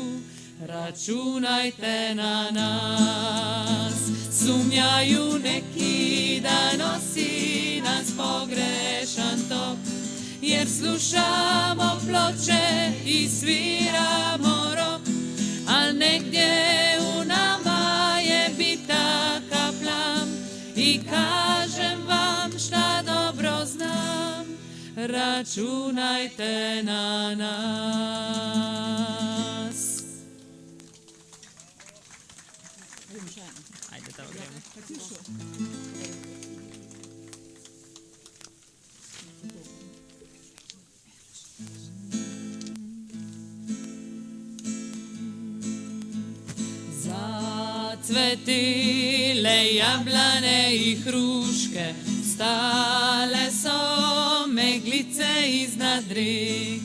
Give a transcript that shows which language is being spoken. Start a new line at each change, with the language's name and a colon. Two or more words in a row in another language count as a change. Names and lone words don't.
Serbian: Računajte na nas, sumnjaju neki da nosi nas pogrešan tok, jer slušamo ploče i sviramo rock, a negdje u nama je bitaka plam. I kažem vam šta dobro znam, računajte na nas.
Slovenian: Ajde, da gremo. Zacvetile jablane i hruške, stale so meglice iznad rijek.